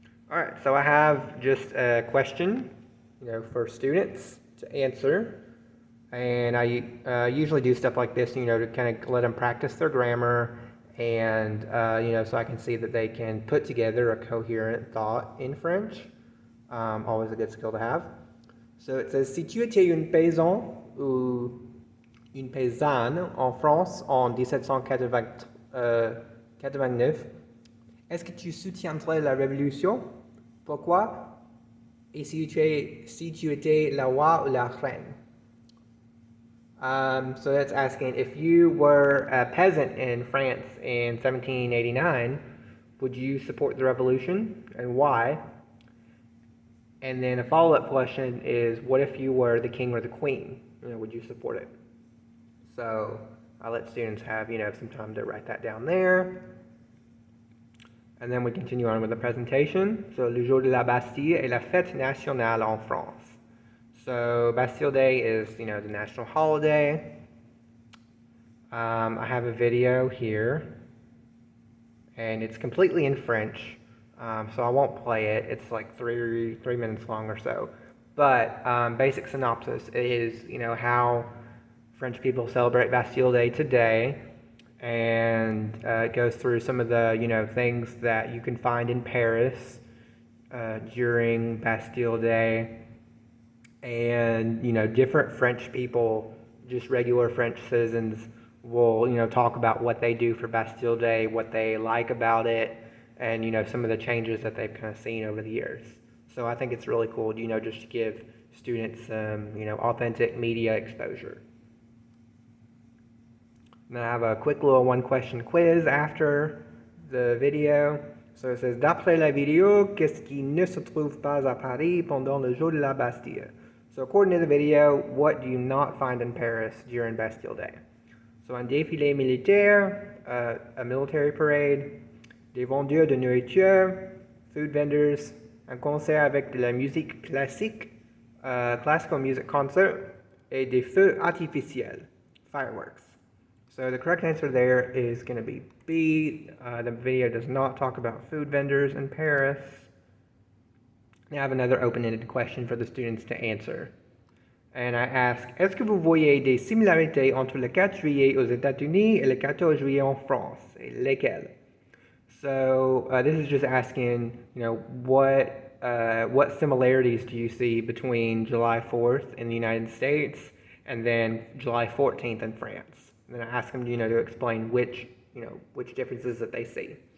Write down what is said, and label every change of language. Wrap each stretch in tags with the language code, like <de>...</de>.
<en>All right, so I have just a question, for students to answer. And I usually do stuff like this, to kind of let them practice their grammar and, so I can see that they can put together a coherent thought in French. Always a good skill to have.</en> <fr>So it says, si tu étais une paysan ou une paysanne en France en 1789, est-ce que tu soutiendrais la révolution? Pourquoi? Et si tu étais la roi ou la reine?</fr> <en>So that's asking, if you were a peasant in France in 1789, would you support the revolution and why? And then a follow-up question is, what if you were the king or the queen? Would you support it? So I'll let students have, some time to write that down there. And then we continue on with the presentation.</en> <fr>So, le jour de la Bastille est la fête nationale en France.</fr> <en>So, Bastille Day is, the national holiday. I have a video here, and it's completely in French, so I won't play it. It's like three minutes long or so. But basic synopsis is, how French people celebrate Bastille Day today. And it goes through some of the, things that you can find in Paris during Bastille Day. And, different French people, just regular French citizens, will, talk about what they do for Bastille Day, what they like about it, and, some of the changes that they've kind of seen over the years. So I think it's really cool, just to give students some, authentic media exposure. And I have a quick little one-question quiz after the video.</en> <fr>So it says, d'après la vidéo, qu'est-ce qui ne se trouve pas à Paris pendant le jour de la Bastille?</fr> <en>So according to the video, what do you not find in Paris during Bastille Day?</en> <fr>So un défilé militaire,</fr> <en>a military parade,</en> <fr>des vendeurs de nourriture,</fr> <en>food vendors,</en> <fr>un concert avec de la musique classique,</fr> <en>classical music concert,</en> <fr>et des feux artificiels,</fr> <en>fireworks. So the correct answer there is going to be B. The video does not talk about food vendors in Paris. Now I have another open-ended question for the students to answer. And I ask,</en> <fr>est-ce que vous voyez des similarités entre le 4 juillet aux États-Unis et le 14 juillet en France? Et lesquelles?</fr> <en>So this is just asking, what similarities do you see between July 4th in the United States and then July 14th in France? And then I ask them, to explain which differences that they see.</en>